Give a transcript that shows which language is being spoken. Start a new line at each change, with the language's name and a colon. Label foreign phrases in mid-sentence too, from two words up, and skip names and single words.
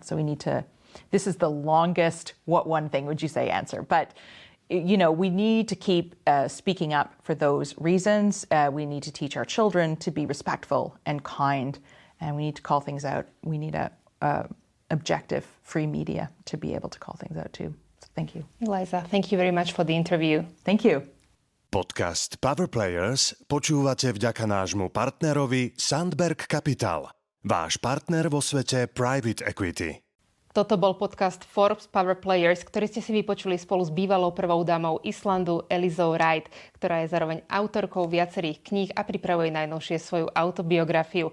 English: So we need to, this is the longest what one thing would you say answer, but we need to keep speaking up for those reasons. We need to teach our children to be respectful and kind, and we need to call things out. We need a objective, free media to be able to call things out too. So thank you. Eliza, thank you very much for the interview. Thank you.
Slovak: Podcast Power Players počúvate vďaka nášmu partnerovi Sandberg Capital, váš partner vo svete
English: private equity.
Slovak: Toto bol podcast Forbes Power Players, ktorý ste si vypočuli spolu s bývalou prvou dámou Islandu Elizou Reid, ktorá je zároveň autorkou viacerých kníh a pripravuje najnovšie svoju autobiografiu.